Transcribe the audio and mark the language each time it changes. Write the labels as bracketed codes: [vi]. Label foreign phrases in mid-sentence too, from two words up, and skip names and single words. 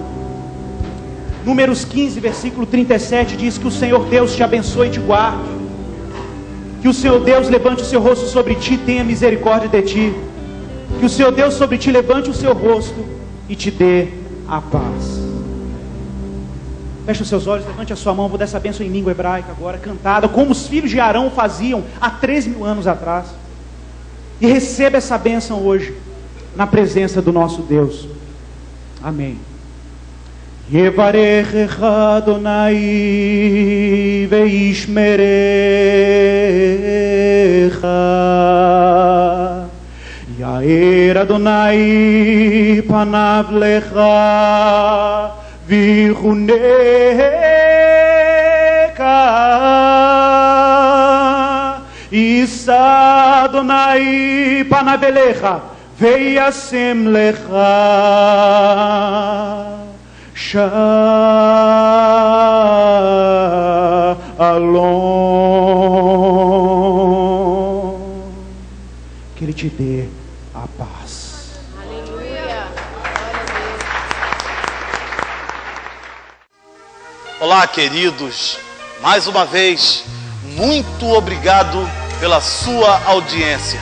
[pt] Números 15, versículo 37 diz que o Senhor Deus te abençoe e te guarde, que o Senhor Deus levante o seu rosto sobre ti e tenha misericórdia de ti, que o Senhor Deus sobre ti levante o seu rosto e te dê a paz. Feche os seus olhos, levante a sua mão. Vou dar essa bênção em língua hebraica agora, cantada, como os filhos de Arão faziam há 3.000 anos atrás. E receba essa bênção hoje, na presença do nosso Deus. Amém. [he] יברכך יהוה וישמרך יאר יהוה פניו לך ויחנך ישא יהוה פניו אליך וישם לך שלום. [pt] Que Ele te dê a paz. Aleluia. Olá, queridos. Mais uma vez, muito obrigado pela sua audiência.